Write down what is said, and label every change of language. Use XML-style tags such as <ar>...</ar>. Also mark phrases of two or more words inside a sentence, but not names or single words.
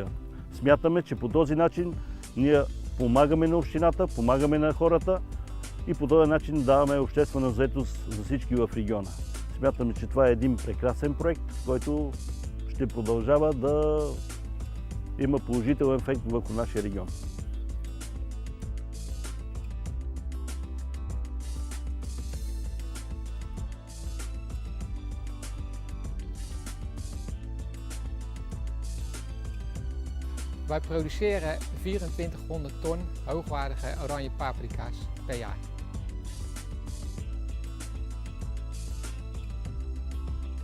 <bg>Смятаме, че по този начин ние помагаме на общината, помагаме на хората и по този начин даваме обществена заетост за всички в региона. Смятаме, че това е един прекрасен проект, който ще продължава да има положителен ефект върху нашия регион.</bg> <nl>Wij produceren 2400 ton hoogwaardige oranje paprika's per jaar.</nl>